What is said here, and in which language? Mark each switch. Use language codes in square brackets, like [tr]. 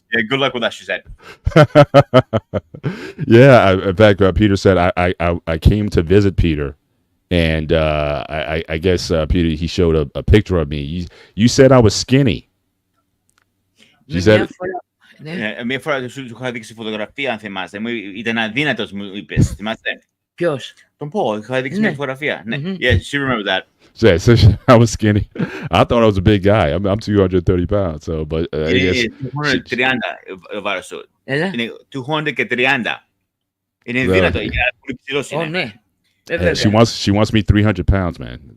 [en] Good luck with that, she said. Yeah, in fact, Peter said I came to visit Peter, and I guess Peter, he showed a picture of me. You said I was skinny. She said. [el] Μια φορά σου είχα δείξει φωτογραφία, αν θυμάσαι. Ήταν αδύνατος, μου είπες. Θυμάσαι. Ποιος? Τον πω, είχα δείξει μια φωτογραφία. [en] Yeah, she remembered that. Yeah, so I was skinny. I thought I was a big guy. I'm 230 pounds. So, but I guess [el] 230 βάρος σου. Είναι 230. Είναι δυνατό. Ναι. [en] She wants me 300 pounds, man.